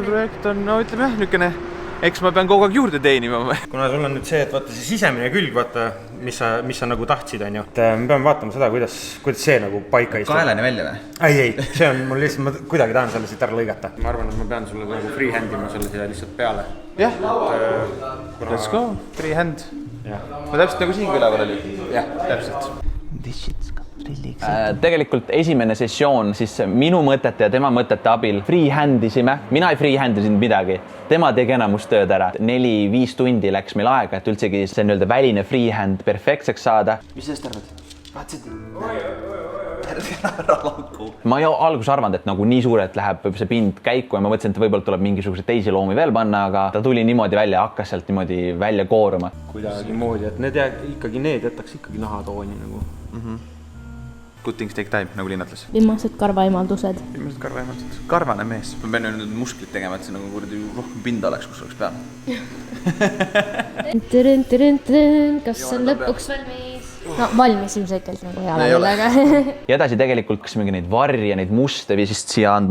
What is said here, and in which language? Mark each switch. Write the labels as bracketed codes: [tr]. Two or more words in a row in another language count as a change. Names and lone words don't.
[et] See projekt on, no ütleme jah, nükene. Eks ma pean kogu aeg juurde teenima. Kuna sul on nüüd see, et vaata see sisemine külg, vaata, mis sa nagu tahtsid, on ju. Me peame vaatama seda, kuidas see nagu paika istub. Kaelani välja või? Ei, see on mul lihtsalt, ma kuidagi tahan selle siit ära lõigata. Ma arvan, et ma pean sulle nagu freehandima selle siia lihtsalt peale. Jah, [en] let's go, freehand. [et] Ma täpselt nagu siin külaval oli. Jah, täpselt. Tegelikult esimene sessioon siis minu mõtete ja tema mõtete abil freehandisime. Mina ei freehandisin midagi. Tema tegi enamust tööd ära. 4-5 tundi läks meil aega, et üldsegi see nii-öelda väline freehand perfektseks saada. Mis sellest arvad? Vaatsid? Ma ei alguses arvanud, et nagu nii suurelt läheb see pind käiku ja ma mõtlesin, et võib-olla tuleb mingisuguse teisi loomi veel panna, aga ta tuli niimoodi välja, hakkas sealt niimoodi välja kooruma. Kuidagi moodi, et need ikkagi jätaks ikkagi nahatooni nagu. [en] good things take time, [et] nagu Liin ütles. Viimased karvaimaldused. Viimased karvaimaldused. Karvane mees. Ma pean nüüd musklit tegema, et see nagu kuradi rohkem pinda oleks, kus oleks peal. Kas on lõpuks valmis? No valmis ilmselgelt nagu hea lagulega. Ja edasi tegelikult, kas mingi neid varje, neid muste või siis siia andma.